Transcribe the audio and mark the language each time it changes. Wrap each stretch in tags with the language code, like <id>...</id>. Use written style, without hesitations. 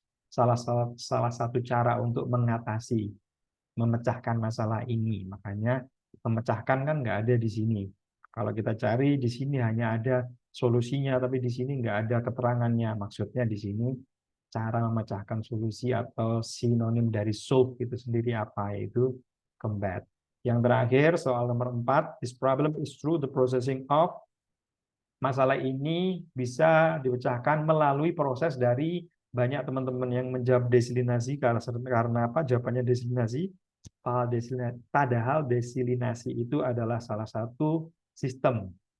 <id>Salah satu cara untuk mengatasi, memecahkan masalah ini. Makanya memecahkan kan nggak ada di sini. Kalau kita cari di sini hanya ada solusinya, tapi di sini nggak ada keterangannya. Maksudnya di sini cara memecahkan solusi atau sinonim dari solve itu sendiri apa, yaitu combat. Yang terakhir, soal nomor 4,</id> <en>this problem is through the processing of.</en> <id>Masalah ini bisa dipecahkan melalui proses dari banyak teman-teman yang menjawab desilinasi karena apa? Jawabannya desilinasi. Padahal desilinasi itu adalah salah satu sistemnya.</id>